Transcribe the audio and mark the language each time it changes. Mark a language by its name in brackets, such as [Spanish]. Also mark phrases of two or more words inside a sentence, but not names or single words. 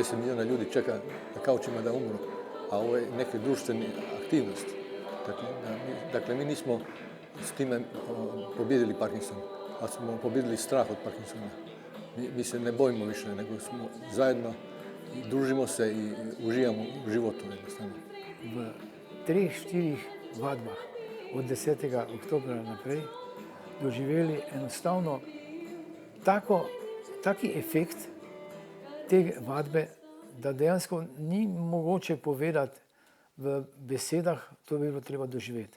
[Croatian] 10 milijuna ljudi čeka na kaučima da umru, a ovo je neke društvene aktivnosti. Dakle, mi nismo s time pobjedili Parkinson, ali smo pobjedili strah od Parkinsona. Mi se ne bojimo više, nego smo zajedno, družimo se i uživamo u životu jednostavno. [Slovenian] V 3-4 vadbah od 10. oktobra naprej doživeli enostavno taki efekt te vadbe, da dejansko ni mogoče povedati v besedah, to bi bilo treba doživeti.